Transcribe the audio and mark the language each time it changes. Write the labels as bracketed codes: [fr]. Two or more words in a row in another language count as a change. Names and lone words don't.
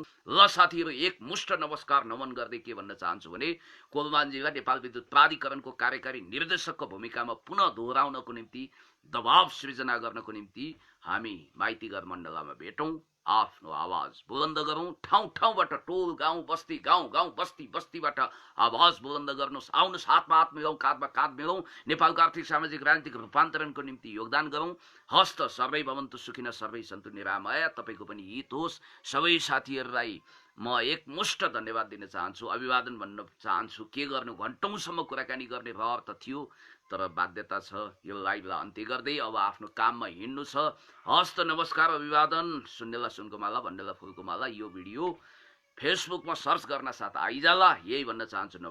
[ne] ल साथीहरू, एक मुष्ट नमस्कार नमन गर्दै के भन्न चाहन्छु भने, कोलमानजीलाई नेपाल विद्युत प्राधिकरणको कार्यकारी निर्देशकको भूमिकामा पुनः दोहोऱ्याउनको निम्ति, दबाव सृजना गर्नको निम्ति हामी माइतीघर मण्डलामा भेटौँ, आफ्नो आवाज बुलन्द गरौँ। ठाउँ ठाउँबाट, टोल गाउँ बस्ती, गाउँ गाउँ बस्ती बस्तीबाट आवाज बुलन्द गर्नुहोस्। आउनुहोस्, हातमा हात मिलाउँ, काँधमा काँध मिलाउँ, नेपालको आर्थिक सामाजिक राजनीतिक रूपान्तरणको निम्ति योगदान गरौँ। [sa] हस्त सर्वै भवन्तु सुखिनः सर्वै सन्तु निरामया। [ne] तपाईँको पनि हित होस्। सबै साथीहरूलाई म एकमुष्ट धन्यवाद दिन चाहन्छु, अभिवादन भन्न चाहन्छु। के गर्नु, घन्टौँसम्म कुराकानी गर्ने रहर त थियो, तर बाध्यता छ। यो लाइभलाई अन्त्य गर्दै अब आफ्नो काममा हिँड्नु छ। हस्त नमस्कार, अभिवादन। सुन्नेला सुनको माला, भन्नेला फुलको माला। यो भिडियो फेसबुकमा सर्च गर्न साथ आइजाला, यही भन्न चाहन्छु।